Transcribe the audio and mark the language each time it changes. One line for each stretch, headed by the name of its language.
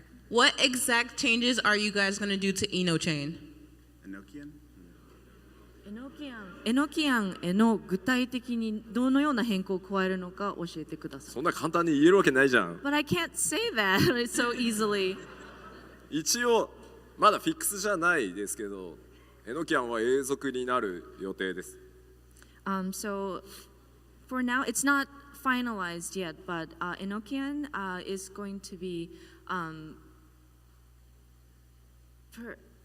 English: What exact changes are you guys going to do to Enochain? Enochian?
Japanese: エノキアンへの具体的にどのような変更を加えるのか教えてください。そんな簡単に言えるわけないじゃん。
English: But I can't say that so easily.
Japanese: 一応まだフィックスじゃないですけど、エノキャンは永続になる予定です。
English: So for now, it's not finalized yet, but Enochian is going to be not permanent.